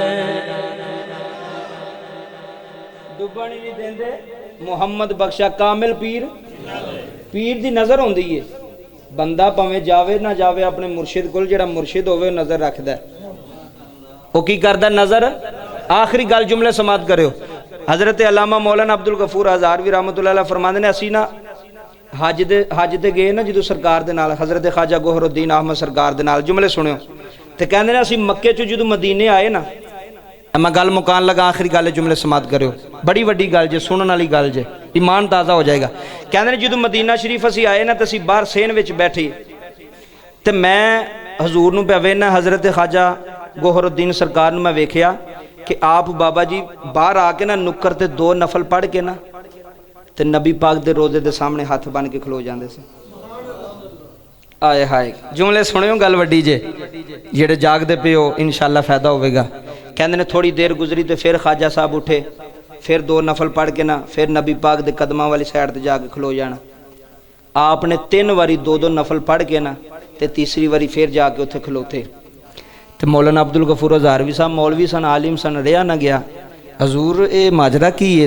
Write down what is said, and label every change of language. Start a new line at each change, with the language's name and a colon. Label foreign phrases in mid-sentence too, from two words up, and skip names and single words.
Punjabi: ਡੁੱਬਣ ਹੀ ਨਹੀਂ ਦੇਂਦੇ ਮੋਹੰਮਦ ਬਖ਼ਸ਼ਾ ਕਾਮਿਲ ਪੀਰ ਦੀ ਨਜ਼ਰ ਹੋਂਦੀ ਹੈ। ਬੰਦਾ ਭਾਵੇਂ ਜਾਵੇ ਨਾ ਜਾਵੇ ਅਪਣੇ ਮੁਰਸ਼ਿਦ ਕੋਲ, ਜੇੜਾ ਮੁਰਸ਼ਿਦ ਹੋਵੇ ਨਜ਼ਰ ਰੱਖਦਾ ਵੋ ਕੀ ਕਰਦਾ ਨਜ਼ਰ। ਆਖ਼ਰੀ ਗੱਲ ਜੁਮਲੇ ਸਮਾਤ ਕਰੋ। ਹਜ਼ਰਤ ਅੱਲਾਮਾ ਮੌਲਾਨਾ ਅਬਦੁਲ ਗਫ਼ੂਰ ਹਜ਼ਾਰਵੀ ਰਹਿਮਤੁੱਲਾਹ ਅਲੈਹ ਫ਼ਰਮਾਤੇ ਨੇ ਅਸੀ ਨਾ ਹੱਜ ਤੇ ਗਏ ਨਾ ਜੋ ਸਰਕਾਰ ਦੇ ਨਾਲ ਹਜ਼ਰਤ ਖ਼ਵਾਜਾ ਗੋਹਰੁੱਦੀਨ ਅਹਿਮਦ ਸਰਕਾਰ ਦੇ ਨਾਲ ਜੁਮਲੇ ਸੁਣਿਓ ਤੋ ਕਹਿਤੇ ਹੈਂ ਅਸੀ ਮੱਕੇ ਚੋ ਜੋ ਮਦੀਨੇ ਆਏ ਨਾ, ਮੈਂ ਗੱਲ ਮੁਕਾਣ ਲੱਗਾ ਆਖ਼ਰੀ ਗੱਲ ਜੁਮਲੇ ਸਮਾਤ ਕਰੋ। ਬੜੀ ਵੱਡੀ ਗੱਲ ਜੇ ਸੁਣਨੇ ਵਾਲੀ ਗੱਲ ਜੇ, ਈਮਾਨ ਤਾਜ਼ਾ ਹੋ ਜਾਏਗਾ। ਕਹਿਤੇ ਜੋ ਮਦੀਨਾ ਸ਼ਰੀਫ਼ ਅਸੀ ਆਏ ਨਾ ਤੋ ਅਸੀ ਬਾਹਰ ਸੇਨ ਵਿਚ ਬੈਠੇ ਤੋ ਮੈਂ ਹਜ਼ੂਰ ਨੂੰ ਪਿਆ ਵੇਖਣਾ ਹਜ਼ਰਤ ਖ਼ਵਾਜਾ ਗੋਹਰੁੱਦੀਨ ਸਰਕਾਰ ਨੂੰ ਮੈਂ ਵੇਖਿਆ ਕਿ ਆਪ ਬਾਬਾ ਜੀ ਬਾਹਰ ਆਕੇ ਨਾ ਨੁੱਕਰ ਤੇ ਦੋ ਨਫ਼ਲ ਪੜ੍ਹ ਕੇ ਨਾ ਤੇ ਨਬੀ ਪਾਕ ਦੇ ਰੋਜ਼ੇ ਦੇ ਸਾਮ੍ਹਣੇ ਹਾਥ ਬੰਨ੍ਹ ਕੇ ਖਲੋ ਜਾਤੇ ਸੇ। ਆਏ ਹਾਏ ਜੁਮਲੇ ਸੁਣਿਓ ਗੱਲ ਵੱਡੀ ਜੇ, ਜੇੜੇ ਜਾਗਦੇ ਪੇ ਹੋ ਇੰਸ਼ਾਅੱਲਾਹ ਫ਼ਾਇਦਾ ਹੋਗਾ। ਕਹਿਤੇ ਨੇ ਥੋੜ੍ਹੀ ਦੇਰ ਗੁਜ਼ਰੀ ਤੋ ਫਿਰ ਖ਼ਵਾਜਾ ਸਾਹਬ ਉੱਠੇ, ਫਿਰ ਦੋ ਨਫ਼ਲ ਪੜ੍ਹ ਕੇ ਨਾ ਫਿਰ ਨਬੀ ਪਾਕ ਦੇ ਕਦਮਾਂ ਵਾਲੀ ਸਾਈਡ ਤੇ ਜਾਕੇ ਖਲੋ ਜਾਣਾ। ਆਪਨੇ 3 ਵਾਰੀ ਦੋ ਨਫ਼ਲ ਪੜ੍ਹ ਕੇ ਨਾ ਤੇ ਤੀਸਰੀ ਵਾਰੀ ਫਿਰ ਜਾਕੇ ਉੱਥੇ ਖਲੋਤੇ। ਤੋ ਮੌਲਾਨਾ ਅਬਦੁਲ ਗਫ਼ੂਰ ਹਜ਼ਾਰਵੀ ਸਾਹਬ ਮੌਲਵੀ ਸਨ ਆਲਿਮ ਸਨ, ਰਹਾ ਨਾ ਗਿਆ ਹਜ਼ੂਰ ਯੇ ਮਾਜਰਾ ਕੀ ਹੈ?